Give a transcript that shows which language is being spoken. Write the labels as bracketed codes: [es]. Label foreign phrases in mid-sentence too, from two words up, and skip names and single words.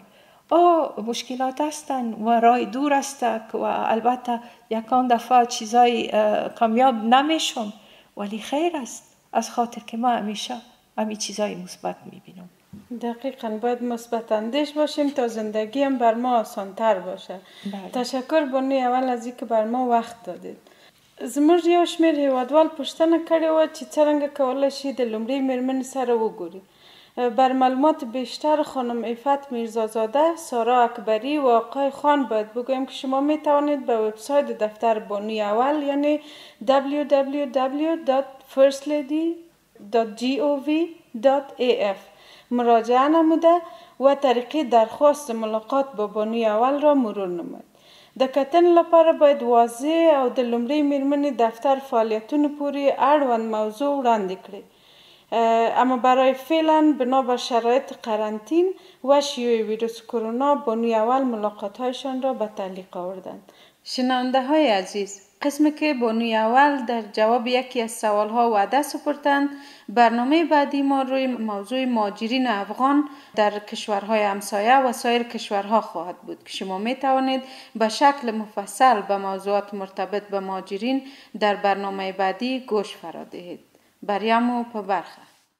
[fa] مشکلات هستن و راه دور است و البته یکان دفعه چیزای کامیاب نمیشم، ولی خیر است، از خاطر که ما همیشه همین چیزای مثبت میبینم. دقیقاً باید مثبت اندیش باشیم تا زندگی هم بر ما آسان‌تر باشه. تشکر بانوی اول از اینکه بر ما وقت دادید. [ps] زموږ یو شمېر هیوادوال پوښتنه کړې وه چې څرنګه کولی شي د لومړۍ مېرمنې سره وګوري. [fa] بر معلومات بیشتر خانم عفت میرزازاده، سارا اکبری و آقای خان باید بگویم که شما می توانید به وبسایت دفتر بانوی اول یعنی www.firstlady.gov.af مراجعه نموده و طریقه درخواست ملاقات با بانوی اول را مرور نماید. [ps] د کتنې لپاره باید واضح او د لومړۍ مېرمنې دفتر فعالیتونو پورې اړوند موضوع وړاندې کړئ. [fa] اما برای فعلا بنا بر شرایط قرنطین و شیوع ویروس کرونا بانوی اول ملاقات‌هایشان را به تعلیق آوردند. شنونده های عزیز، قسمی که بانوی اول در جواب یکی از سوالها وعده سپردند. برنامه بعدی ما روی موضوع مهاجرین افغان در کشورهای همسایه و سایر کشورها خواهد بود که شما می توانید به شکل مفصل به موضوعات مرتبط به مهاجرین در برنامه بعدی گوش فرا دهید. [ps] بریامو په برخه.